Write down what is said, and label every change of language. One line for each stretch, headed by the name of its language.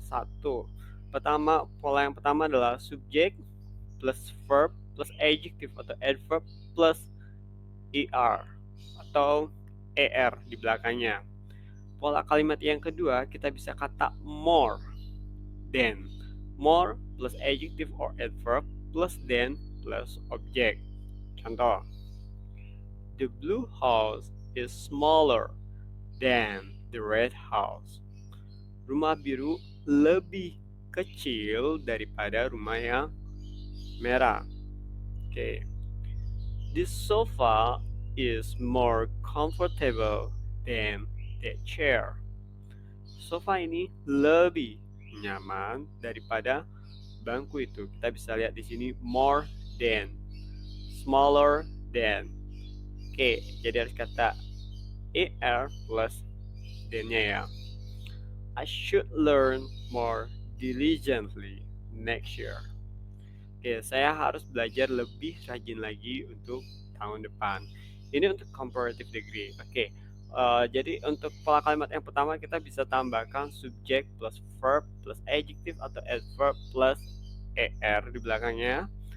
Indonesian: Satu, pola yang pertama adalah subject plus verb plus adjective atau adverb plus er atau er di belakangnya. Pola kalimat yang kedua kita bisa kata more than.
English: More plus adjective or adverb plus than plus object. Contoh, the blue house is smaller than the red house.
Indonesian: Rumah biru lebih kecil daripada rumah yang merah. Oke.
English: This sofa is more comfortable than that chair.
Indonesian: Sofa ini lebih nyaman daripada bangku itu. Kita bisa lihat di sini more than, smaller than. Oke, jadi harus kata er plus than-nya ya.
English: I should learn more diligently next year.
Indonesian: Oke, saya harus belajar lebih rajin lagi untuk tahun depan. Ini untuk comparative degree. Oke, jadi untuk pola kalimat yang pertama kita bisa tambahkan subject plus verb plus adjective atau adverb plus er di belakangnya.